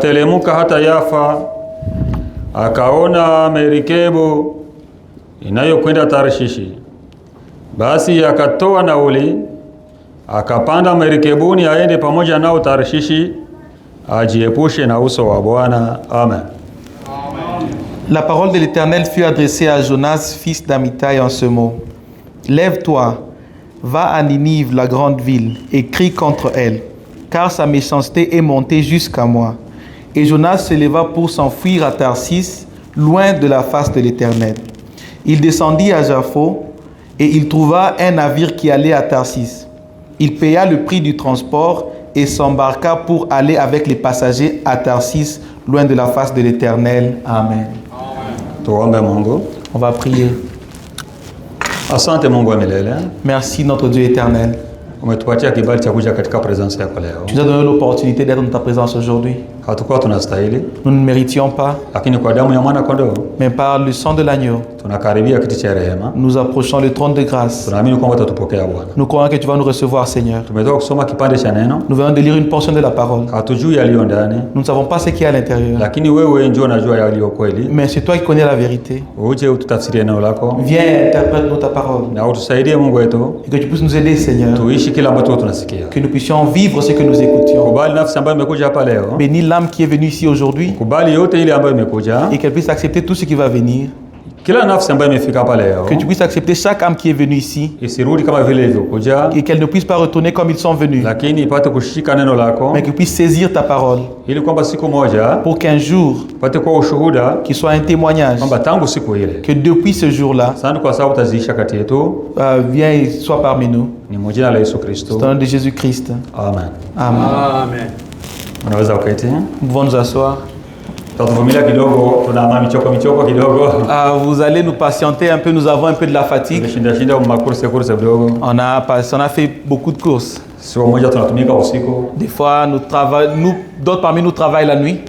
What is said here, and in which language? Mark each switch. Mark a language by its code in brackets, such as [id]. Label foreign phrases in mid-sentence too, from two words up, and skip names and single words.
[sw] Akatelemuka hata Yafa, akaona merikebu inayokwenda Tarshishi. Basi akatoa nauli, akapanda merikebuni aende pamoja nao Tarshishi, ajiepushe na uso wa Bwana. Amen. [fr] La parole de l'Éternel fut adressée à Jonas, fils d'Amittai, en ce mot. Lève-toi, va à Ninive, la grande ville, et crie contre elle, car sa méchanceté est montée jusqu'à moi. Et Jonas se leva pour s'enfuir à Tarsis, loin de la face de l'Éternel. Il descendit à Jaffo, et il trouva un navire qui allait à Tarsis. Il paya le prix du transport et s'embarqua pour aller avec les passagers à Tarsis, loin de la face de l'Éternel. Amen. On va prier. [sw] Asante Mungu wa milele. [fr] Merci notre Dieu éternel. [sw] Umetupatia kibali cha kuja katika presence yako leo. [fr] Tu nous as donné l'opportunité d'être dans ta présence aujourd'hui. [sw] Hatukuwa tunastahili, [fr] Nous ne méritions pas, [sw] lakini kwa damu ya mwana kondoo [fr] mais par le sang de l'agneau, [sw] tunakaribia kiti cha rehema. [fr] nous approchons le trône de grâce. [sw] Tunaamini kwamba utatupokea Bwana. [fr] Nous croyons que tu vas nous recevoir, Seigneur. [sw] Tumetoka kusoma kipande cha neno. [fr] Nous venons de lire une portion de la parole. [sw] Hatujui yaliyo ndani, [fr] Nous ne savons pas ce qu'il y a à l'intérieur, [sw] lakini wewe njoo unajua yaliyo kweli. [fr] mais c'est toi qui connais la vérité. [sw] Uje ututafsirie neno lako. [fr] Viens, interprète-nous ta parole. [sw] Na utusaidie Mungu wetu. [fr] Et que tu puisses nous aider, Seigneur. [sw] Tuishi kila ambacho tunasikia. [fr] Que nous puissions vivre ce que nous écoutions. [sw] Kubali nafsi ambayo imekuja hapa leo. [fr] Bénis l'âme qui est venue ici aujourd'hui. [sw] Kubali yote ile ambayo imekuja. [fr] Et qu'elle puisse accepter tout ce qui va venir. [sw] Kila nafsi ambayo imefika hapa leo. [fr] Que tu puisses accepter chaque âme qui est venue ici. [sw] Isirudi kama vile ilivyokuja. [fr] Et qu'elle ne puisse pas retourner comme ils sont venus. [sw] Lakini ipate kushika neno lako. [fr] Mais qu'elle puisse saisir ta parole. [sw] Ili kwamba siku moja. [fr] Pour qu'un jour. [sw] Pate kwa ushuhuda. [fr] Qu'il soit un témoignage. [sw] Kwamba tangu siku ile. [fr] Que depuis ce jour-là. [sw] Asante kwa sababu utaziisha kati yetu. [fr] Viens et sois parmi nous. [sw] Ni jina la Yesu Kristo. [fr] Dans le nom de Jésus-Christ. Amen. Amen. [sw] Amen. Unaweza uketi. [fr] Nous pouvons nous asseoir. Vous allez nous patienter un peu, nous avons un peu de la fatigue. On a fait beaucoup de courses. Des fois, d'autres parmi nous travaillent la nuit.